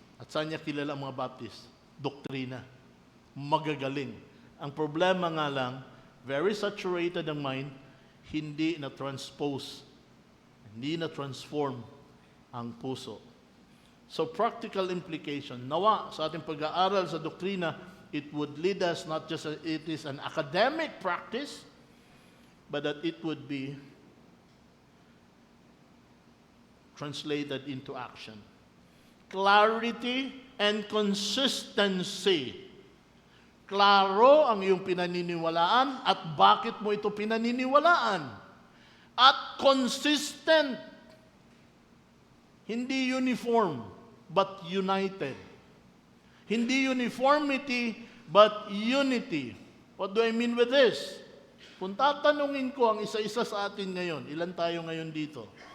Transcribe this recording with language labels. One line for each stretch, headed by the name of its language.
Filipino: At saan niya kilala ang mga Baptist? Doktrina. Magagaling. Ang problema nga lang,
English: very saturated
Filipino: ang mind, hindi na-transpose, hindi na-transform ang puso.
English: So practical implication,
Filipino: nawa sa ating pag-aaral sa doktrina,
English: it would lead us not just it is an academic practice, but that it would be translated into action. Clarity and consistency.
Filipino: Klaro ang iyong pinaniniwalaan at bakit mo ito pinaniniwalaan. At consistent. Hindi uniform,
English: but united.
Filipino: Hindi uniformity,
English: but unity. What do I mean with this?
Filipino: Kung tatanungin ko ang isa-isa sa atin ngayon, ilan tayo ngayon dito?